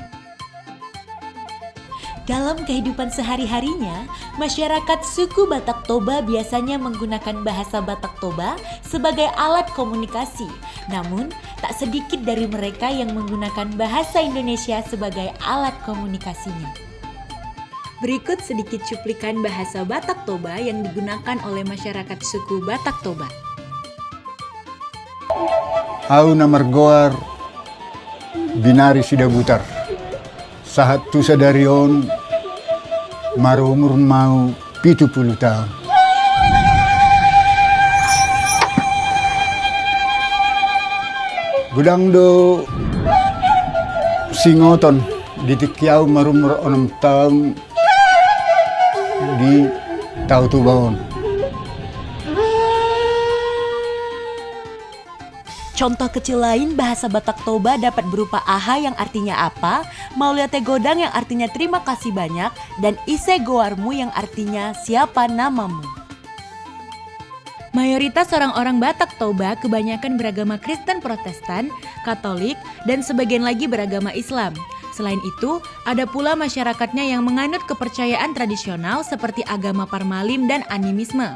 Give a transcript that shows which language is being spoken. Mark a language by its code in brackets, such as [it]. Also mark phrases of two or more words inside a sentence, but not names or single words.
[id] Dalam kehidupan sehari-harinya, masyarakat suku Batak Toba biasanya menggunakan bahasa Batak Toba sebagai alat komunikasi. Namun, tak sedikit dari mereka yang menggunakan bahasa Indonesia sebagai alat komunikasinya. Berikut sedikit cuplikan bahasa Batak Toba yang digunakan oleh masyarakat suku Batak Toba. [bbc] Au namargoar binari sidabutar. Sahat tu sadarion marumur mau 70 tahun. Gudang do singoton ditikyau marumur 6 tahun di Tahu Tubawon. [id] Contoh kecil lain bahasa Batak Toba dapat berupa aha yang artinya apa, [bbc] mauliate godang [id] yang artinya terima kasih banyak, dan [bbc] ise goarmu [id] yang artinya siapa namamu. Mayoritas orang-orang Batak Toba kebanyakan beragama Kristen Protestan, Katolik, dan sebagian lagi beragama Islam. Selain itu, ada pula masyarakatnya yang menganut kepercayaan tradisional seperti agama Parmalim dan animisme.